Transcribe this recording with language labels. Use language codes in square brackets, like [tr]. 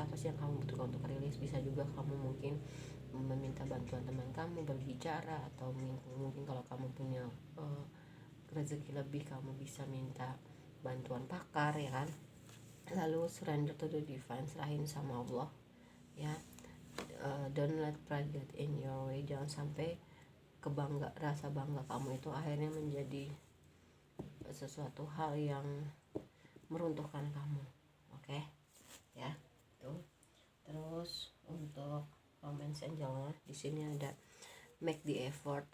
[id] Apa sih yang kamu butuhkan untuk rilis? Bisa juga kamu mungkin meminta bantuan teman kamu berbicara, atau mungkin kalau kamu punya rezeki lebih, kamu bisa minta bantuan pakar ya kan. Lalu [en] surrender to the divine, [id] serahin sama Allah ya. [en] Don't let pride get in your way. [id] Jangan sampai rasa bangga kamu itu akhirnya menjadi sesuatu hal yang meruntuhkan kamu. Oke ya, tuh. Terus untuk romance angelnya di sini ada [en] make the effort.